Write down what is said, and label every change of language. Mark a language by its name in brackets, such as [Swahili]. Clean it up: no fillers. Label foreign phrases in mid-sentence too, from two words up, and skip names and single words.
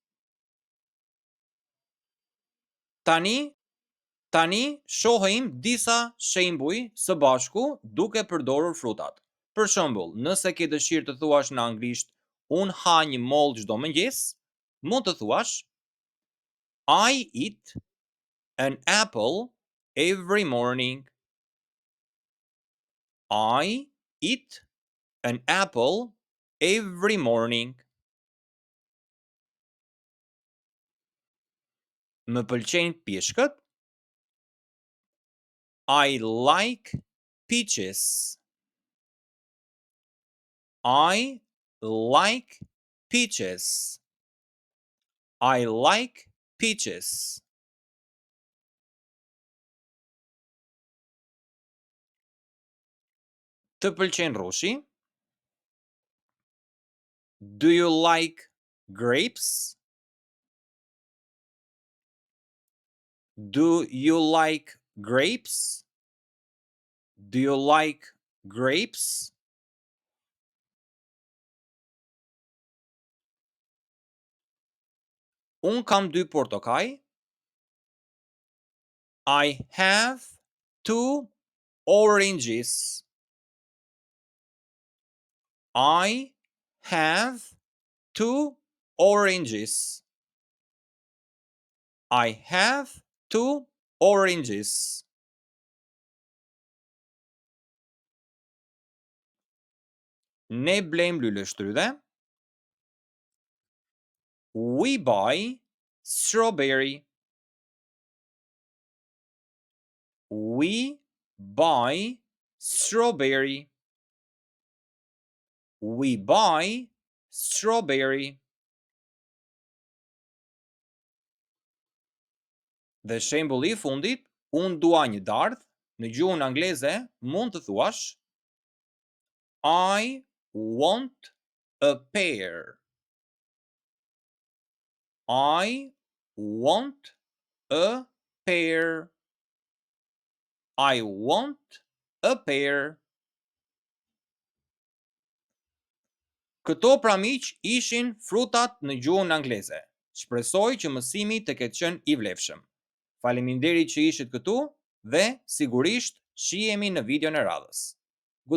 [Albanian] Tani shohim disa shembuj së bashku duke përdorur frutat. Për shembull, nëse ke dëshirë të thuash në anglisht unë ha një mollë çdo mëngjes, mund të thuash [English] I eat an apple every morning. I eat an apple every morning. [Albanian] Më pëlqejnë pjeshkët. [English] I like peaches. I like peaches. I like peaches. [Albanian] Të pëlqen rrushi? [English] Do you like grapes? Do you like grapes? Do you like grapes? [Albanian] Un kam 2 portokaj. [English] I have 2 oranges. I have 2 oranges. I have 2 oranges. [Albanian] Ne blejmë lule shtrydhe. [English] We buy strawberry. We buy strawberry. We buy strawberry. [Albanian] Dhe shembulli I fundit, unë dua një dardhë, në gjuhën angleze mund të thuash [English] I want a pear. I want a pear. I want a pear. [Albanian] Këto pra miq ishin frutat në gjuhën angleze. Shpresoj që mësimi të ketë qenë I vlefshëm. Faleminderit që ishit këtu dhe sigurisht shihemi në videon e radhës.